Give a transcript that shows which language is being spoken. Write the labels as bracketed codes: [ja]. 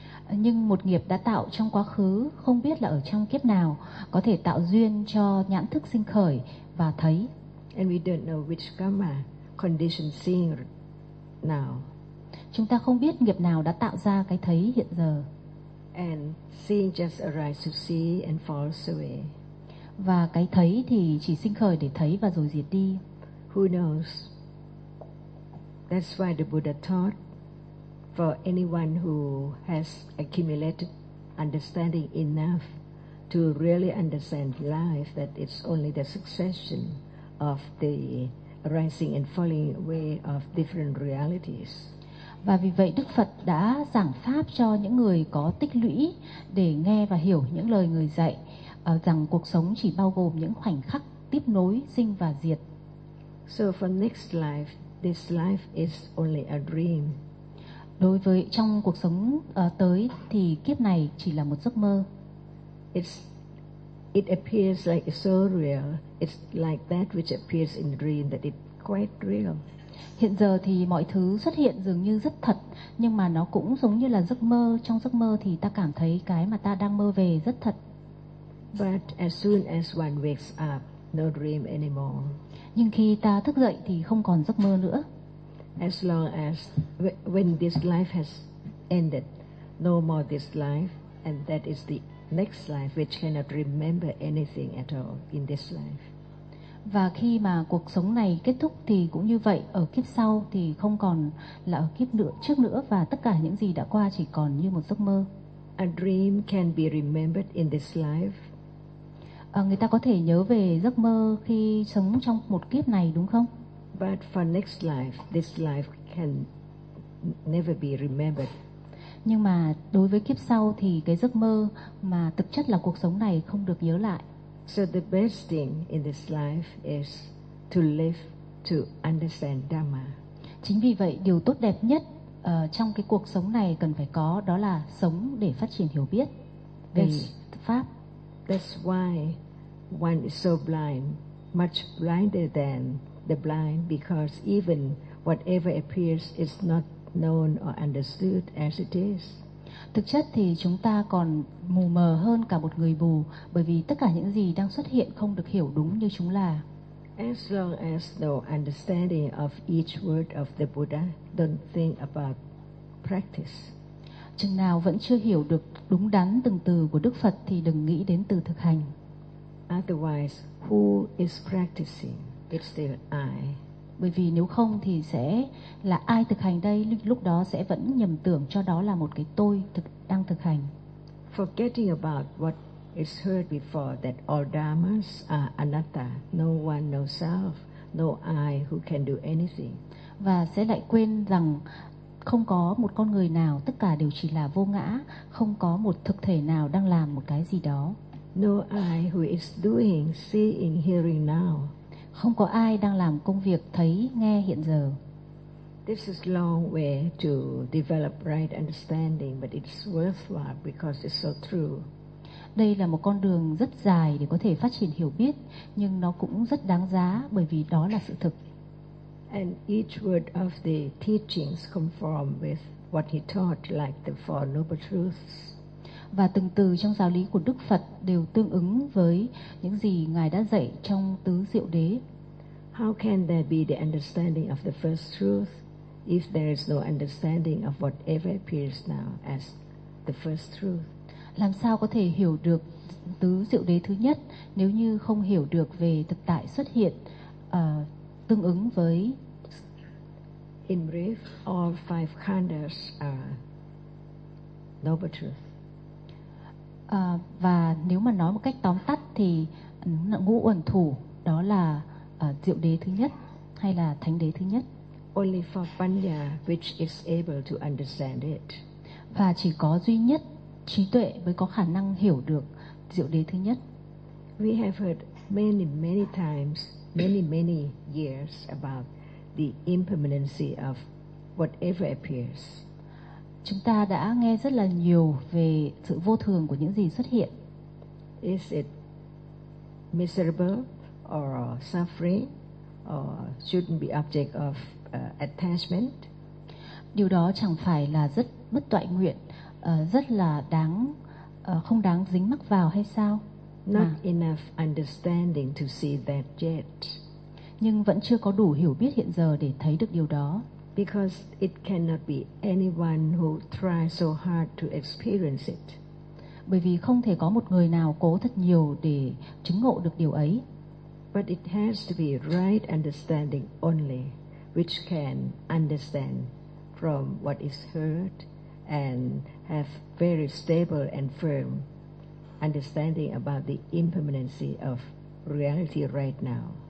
[vi] Nhưng một nghiệp đã tạo trong quá khứ, không biết là ở trong kiếp nào, có thể tạo duyên cho nhãn thức sinh khởi và thấy. [en] And we don't know which karma conditions seeing now. [vi] Chúng ta không biết nghiệp nào đã tạo ra cái thấy hiện giờ. [en] And seeing just arise to see and falls away. [vi] Và cái thấy thì chỉ sinh khởi để thấy và rồi diệt đi. [en] Who knows? That's why the Buddha taught for anyone who has accumulated understanding enough to really understand life that it's only the succession of the rising and falling away of different realities. [vi] Và vì vậy Đức Phật đã giảng pháp cho những người có tích lũy để nghe và hiểu những lời người dạy rằng cuộc sống chỉ bao gồm những khoảnh khắc tiếp nối sinh và diệt. [en] So for next life, this life is only a dream. [vi] Đối với trong cuộc sống tới thì kiếp này chỉ là một giấc mơ. [en] It appears like it's so real. It's like that which appears in dream that it's quite real. [vi] Hiện giờ thì mọi thứ xuất hiện dường như rất thật, nhưng mà nó cũng giống như là giấc mơ. Trong giấc mơ thì ta cảm thấy cái mà ta đang mơ về rất thật. [en] But as soon as one wakes up, no dream anymore. [vi] Nhưng khi ta thức dậy thì không còn giấc mơ nữa. [en] As long as when this life has ended, no more this life, and that is the next life which cannot remember anything at all in this life. [vi] Và khi mà cuộc sống này kết thúc thì cũng như vậy, ở kiếp sau thì không còn là ở kiếp nữa, trước nữa, và tất cả những gì đã qua chỉ còn như một giấc mơ. [en] A dream can be remembered in this life. [vi] Người ta có thể nhớ về giấc mơ khi sống trong một kiếp này, đúng không? [en] But for next life, this life can never be remembered. [vi] Nhưng mà đối với kiếp sau thì cái giấc mơ mà thực chất là cuộc sống này không được nhớ lại. [en] So the best thing in this life is to live to understand Dhamma. [vi] Chính vì vậy, điều tốt đẹp nhất trong cái cuộc sống này cần phải có đó là sống để phát triển hiểu biết về pháp. [en] That's why one is so blind, much blinder than the blind, because even whatever appears is not known or understood as it is. [vi] Thực chất thì chúng ta còn mù mờ hơn cả một người mù, bởi vì tất cả những gì đang xuất hiện không được hiểu đúng như chúng là. [en] As long as no understanding of each word of the Buddha, don't think about practice. [vi] Chừng nào vẫn chưa hiểu được đúng đắn từng từ của Đức Phật thì đừng nghĩ đến từ thực hành. [en] Otherwise, who is practicing? It's still I. [vi] Bởi vì nếu không thì sẽ là ai thực hành đây, lúc đó sẽ vẫn nhầm tưởng cho đó là một cái tôi đang thực hành. [en] Forgetting about what is heard before, that all dharmas are anatta, no one, no self, no I who can do anything. [vi] Và sẽ lại quên rằng không có một con người nào, tất cả đều chỉ là vô ngã, không có một thực thể nào đang làm một cái gì đó. [en] No I who is doing, seeing, hearing now. [vi] Không có ai đang làm công việc thấy, nghe hiện giờ. [en] This is long way to develop right understanding, but it's worthwhile because it's so true. [vi] đây là một con đường rất dài để có thể phát triển hiểu biết, nhưng nó cũng rất đáng giá bởi vì đó là sự thực. [en] And each word of the teachings conform with what he taught, like the Four Noble Truths. [vi] Và từng từ trong giáo lý của Đức Phật đều tương ứng với những gì Ngài đã dạy trong Tứ Diệu Đế. [en] How can there be the understanding of the first truth if there is no understanding of whatever appears now as the first truth? [vi] Làm sao có thể hiểu được Tứ Diệu Đế thứ nhất nếu như không hiểu được về thực tại xuất hiện tương ứng với? [en] In brief, all five khandhas are noble truth. [vi] Và nếu mà nói một cách tóm tắt thì ngũ uẩn thủ đó là diệu đế thứ nhất hay là thánh đế thứ nhất. [en] Only for Panya, which is able to understand it. [vi] Và chỉ có duy nhất trí tuệ mới có khả năng hiểu được diệu đế thứ nhất. [en] We have heard many times, many years about the impermanency of whatever appears. [vi] Chúng ta đã nghe rất là nhiều về sự vô thường của những gì xuất hiện. [en] Is it miserable or suffering or shouldn't be object of attachment? [vi] Điều đó chẳng phải là rất bất toại nguyện, rất là đáng không đáng dính mắc vào hay sao? [en] Not enough understanding to see that yet. [vi] Nhưng vẫn chưa có đủ hiểu biết hiện giờ để thấy được điều đó. [en] Because it cannot be anyone who tries so hard to experience it. [vi] Bởi vì không thể có một người nào cố thật nhiều để chứng ngộ được điều ấy. [en] But it has to be right understanding only, which can understand from what is heard and have very stable and firm understanding about the impermanency of reality right now.